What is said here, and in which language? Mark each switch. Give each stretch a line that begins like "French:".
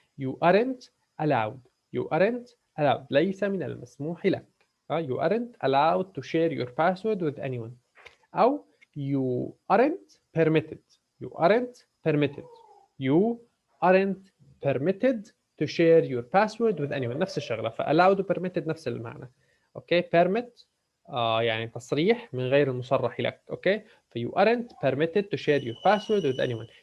English: You aren't allowed. You aren't allowed.
Arabic: ليس من المسموح لك.
English: You aren't allowed to share your password with anyone. أو you aren't permitted. You aren't permitted. You aren't permitted to share your password with anyone.
Arabic: نفس الشغلة. فallowed و permitted نفس المعنى. اوكي permit يعني تصريح من غير المصرح لك.
English: Okay ف you aren't permitted to share your password with anyone.